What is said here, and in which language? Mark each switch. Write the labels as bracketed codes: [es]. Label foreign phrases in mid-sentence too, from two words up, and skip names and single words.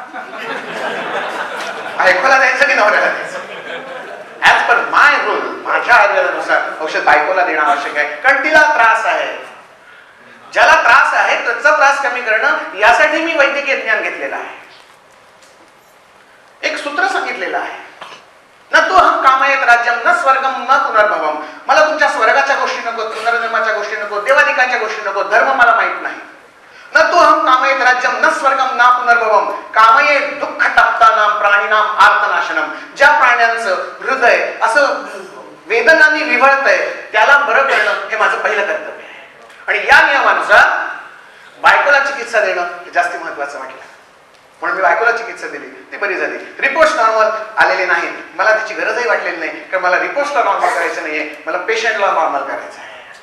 [mr] बायकोला द्यायचं की नवऱ्याला द्यायचं? [en] As per my rule, [mr] माझ्या आयुर्वेदानुसार औषध बायकोला देणं आवश्यक आहे, कारण तिला त्रास आहे. ज्याला त्रास आहे त्याचा त्रास कमी करणं यासाठी मी वैद्यकीय ज्ञान घेतलेलं आहे. एक सूत्र सांगितलेलं आहे, [sa] न तू हम कामयत राज्यम न स्वर्गम न पुनर्भवम. [mr] मला तुमच्या स्वर्गाच्या गोष्टी नको, पुनर्जन्माच्या गोष्टी नको, देवादिकांच्या गोष्टी नको, धर्म मला माहित नाही. [sa] न तू हम कामयत राज्यम न स्वर्गम न पुनर्भवम. कामये दुःख टप्तानाम प्राणीनाम आर्तनाशनम. [mr] ज्या प्राण्यांचं हृदय असं वेदनांनी विव्हळतंय त्याला बरं करणं हे माझं पहिलं कर्तव्य आहे. आणि या नियमानुसार बायकोला चिकित्सा देणं हे जास्त महत्वाचं वाटलं, म्हणून मी बायकोला चिकित्सा दिली, ती बरी झाली. [en] reports normal [mr] आलेले नाहीत, मला त्याची गरजही वाटलेली नाही, कारण मला रिपोर्ट्सला नॉर्मल करायचं नाहीये, मला पेशंटला नॉर्मल करायचं आहे.